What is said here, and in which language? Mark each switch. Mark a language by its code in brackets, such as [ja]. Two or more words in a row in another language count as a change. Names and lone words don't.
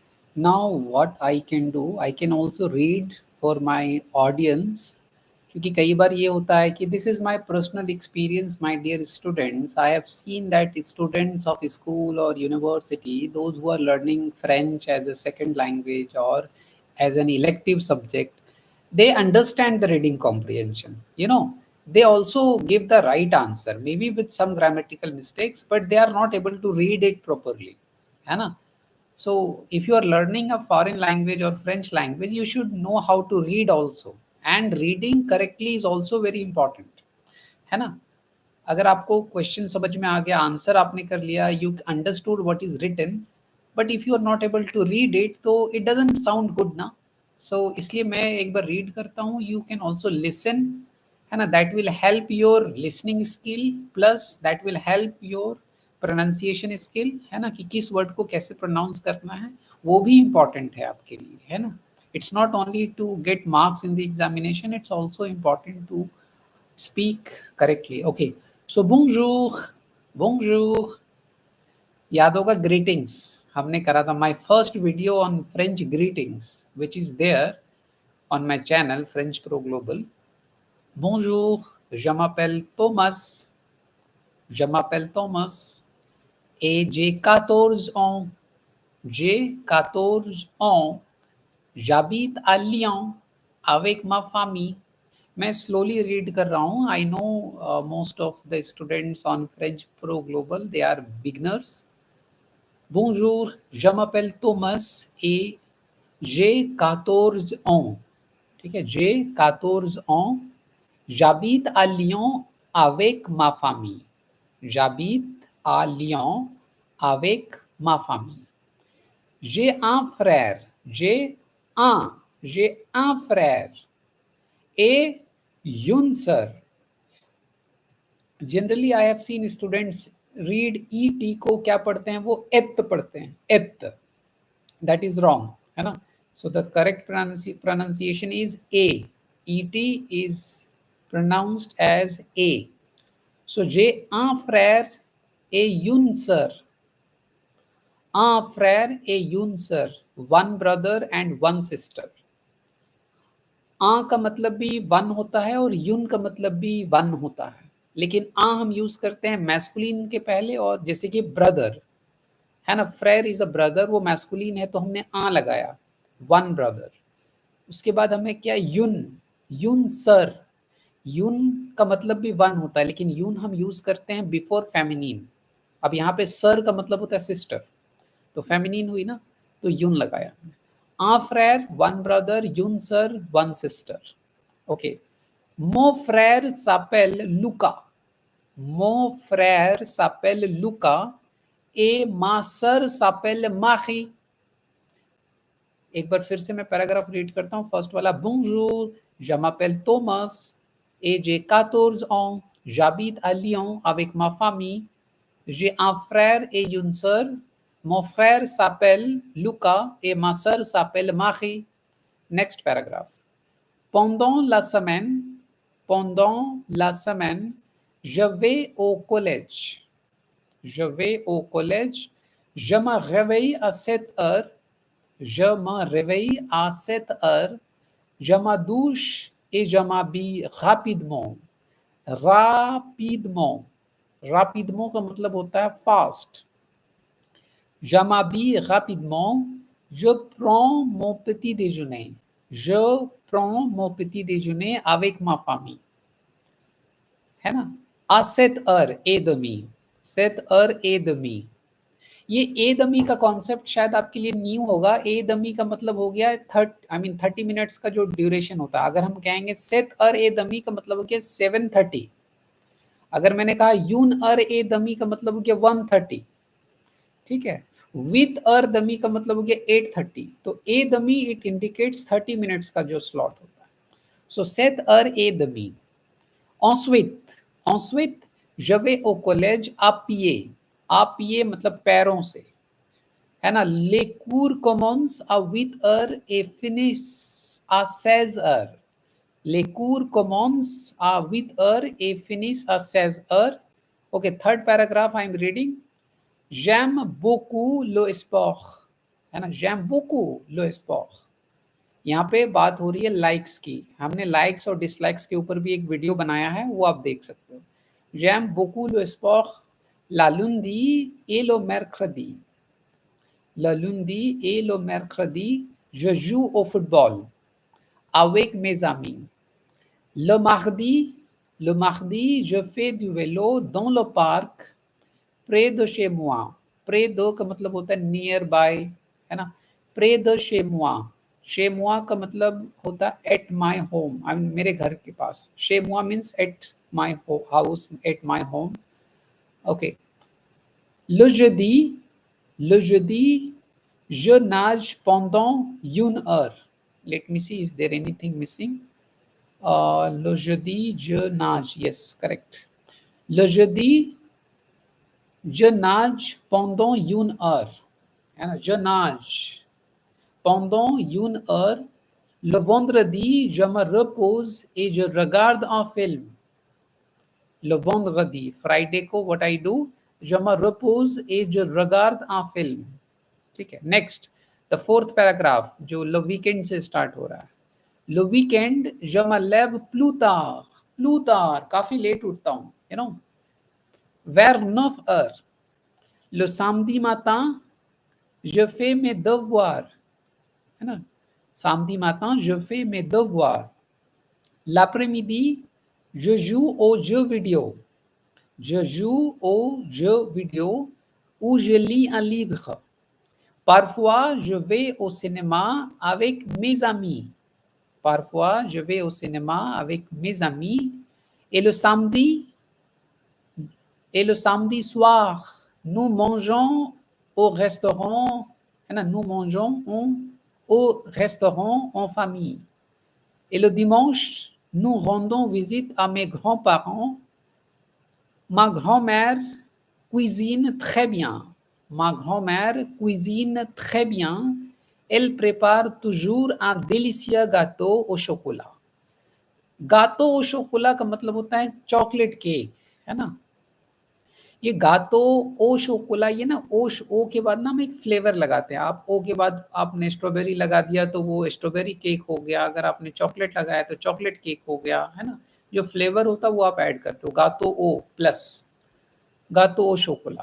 [en] Now, what I can do, I can also read for my audience. [hi] क्योंकि कई बार ये होता है कि [en] this is my personal experience my dear students, I have seen that students of school और university, those who are learning French as a second language और as an elective subject, they understand the reading comprehension. They also give the right answer, maybe with some grammatical mistakes, but they are not able to read it properly. [hi] है ना? [en] So, if you are learning a foreign language or French language, you should know how to read also. And reading correctly is also very important. [hi] है ना? अगर आपको क्वेश्चन समझ में आ गया, आंसर आपने कर लिया, [en] you understood what is written, but if you are not able to read it, तो it doesn't sound good ना. [hi] सो इसलिए मैं एक बार रीड करता हूँ, [en] you can also listen. [hi] है ना? [en] that will help your listening skill, plus that will help your pronunciation skill. [hi] है ना? कि किस वर्ड को कैसे प्रोनाउंस करना है, वो भी इम्पॉर्टेंट है आपके लिए. है ना? [en] it's not only to get marks in the examination, it's also important to speak correctly. Okay, so [fr] bonjour, bonjour. [hi] याद होगा ग्रीटिंग्स हमने करा था, [en] my first video on French greetings which is there on my channel French Pro Global. [fr] Bonjour, je m'appelle Thomas. Je m'appelle Thomas et j'ai 14 ans. J'ai 14 ans. J'habite à Lyon avec ma famille. [hi] मैं स्लोली रीड कर रहा हूँ. [en] I know most of the students on French Pro Global they are beginners. [fr] Bonjour, je m'appelle Thomas et j'ai 14 ans. [hi] ठीक है, [fr] j'ai 14 ans. J'habite à Lyon avec ma famille. J'habite à Lyon avec ma famille. J'ai un frère. J'ai un frère et une sœur. [en] generally I have seen students read [hi] ई टी को क्या पढ़ते हैं, वो एत पढ़ते हैं, एत. [en] that is wrong. [hi] है ना? [en] so the correct pronunciation is ए. E T is pronounced as A. [fr] So j'ai un frère et une sœur. Un frère et une sœur. [en] One brother and one sister. [hi] आ का मतलब भी वन होता है और यून का मतलब भी वन होता है, लेकिन आ हम यूज करते हैं मैस्कुलिन के पहले, और जैसे कि ब्रदर है ना, [en] frère is a brother, [hi] वो मैस्कुलिन है तो हमने आ लगाया, [en] one brother. [hi] उसके बाद हमें क्या, यून. [fr] une sœur. [hi] यून का मतलब भी वन होता है, लेकिन यून हम यूज करते हैं [en] before feminine. [hi] अब यहाँ पे सर का मतलब होता है सिस्टर, तो फेमिनिन हुई ना, तो यून लगाया. [fr] Un frère, [en] one brother, [fr] une sœur, [en] one sister. Ok. [fr] Mon frère s'appelle Luca. Mon frère s'appelle Luca et ma sœur s'appelle Marie. [hi] एक बार फिर से मैं पैराग्राफ रीड करता हूँ. फर्स्ट वाला, [fr] Bonjour, je m'appelle Thomas et j'ai 14 ans. J'habite à Lyon avec ma famille. J'ai un frère et une sœur. Mon frère s'appelle Luca et ma sœur s'appelle Marie. [en] Next paragraph. [fr] Pendant la semaine, je vais au collège. Je vais au collège. Je me réveille à 7 heures. Je me réveille à 7 heures. Je me douche et je m'habille rapidement. Rapidement. Rapidement [hi] का मतलब होता है fast. [fr] Je m'habille rapidement. Je prends mon petit déjeuner. Je prends mon petit déjeuner avec ma famille. [hi] है ना? [fr] À 7 heures et demie. 7 heures et demie. [hi] ये [fr] et demie [hi] का कॉन्सेप्ट शायद आपके लिए न्यू होगा. [fr] et demie [hi] का मतलब हो गया 30 मिनट्स का जो ड्यूरेशन होता है. अगर हम कहेंगे [fr] sept heures et demie [hi] का मतलब हो गया 7:30. अगर मैंने कहा [fr] une heure et demie [hi] का मतलब हो गया 1:30. ठीक है. [fr] huit heures demie [hi] का मतलब हो गया 8:30. तो [fr] et demie [en] it indicates [hi] 30 मिनट्स का जो स्लॉट होता है. [fr] सो sept heures et demie. ensuite je vais au collège à pied. À pied [hi] मतलब पैरों से, है ना. [fr] les cours commencent à 8 heures et finissent à 16 heures. Les cours commencent à 8 heures et finissent à 16 heures. [en] Okay, third paragraph I am reading. [fr] J'aime beaucoup le sport. [hi] है ना, [fr] j'aime beaucoup le sport। [hi] यहाँ पे बात हो रही है लाइक्स की, हमने लाइक्स और डिसलाइक्स के ऊपर भी एक वीडियो बनाया है, वो आप देख सकते हो। [fr] j'aime beaucoup le sport la lundi et le mercredi, le lundi et le mercredi je joue au football avec mes amis, le mardi je fais du vélo dans le parc près de chez moi, près de [hi] का मतलब होता है [en] near by, [hi] है ना, [fr] près de chez moi, शेमुआ [hi] का मतलब होता है [en] at my home, I mean [hi] मेरे घर के पास, [fr] शेमुआ [en] means at my house, at my home. ओके, [fr] le jeudi, le jeudi je nage pendant une heure, [en] let me see is there anything missing, [fr] le jeudi je nage, [en] yes correct, [fr] le jeudi je nage pendant une heure, [hi] है ना, [fr] je nage pendant une heure, le vendredi je me repose et je regarde un film, le vendredi फ्राइडे को [en] what I do, [fr] je me repose et je regarde un film, [hi] ठीक है। [en] next the fourth paragraph [hi] जो [fr] le weekend [hi] से स्टार्ट हो रहा है, [fr] le weekend je me lève plus tard, plus [hi] tard काफी लेट उठता हूँ, [en] you know, [fr] vers 9 heures, le samedi matin je fais mes devoirs, [hi] है ना, [fr] samedi matin je fais mes devoirs, l'après-midi je joue aux jeux vidéo, je joue aux jeux vidéo ou je lis un livre, parfois je vais au cinéma avec mes amis, parfois je vais au cinéma avec mes amis, et le samedi et le samedi soir nous mangeons au restaurant, [hi] है ना, [fr] nous mangeons au restaurant en famille, et le dimanche nous rendons visite à mes grands-parents, ma grand-mère cuisine très bien, ma grand-mère cuisine très bien, elle prépare toujours un délicieux gâteau au chocolat, gâteau au chocolat का [hi] मतलब होता है [en] chocolate cake, [hi] है ना, ये [fr] gâteau au chocolat, [hi] ये ना ओ के बाद ना हम एक फ्लेवर लगाते हैं, आप ओ के बाद आपने स्ट्रॉबेरी लगा दिया तो वो [en] strawberry cake [hi] हो गया, अगर आपने चॉकलेट लगाया तो [en] chocolate cake [hi] हो गया, है ना, जो फ्लेवर होता है वो आप ऐड करते हो, [fr] gâteau au [hi] प्लस [fr] gâteau au chocolat.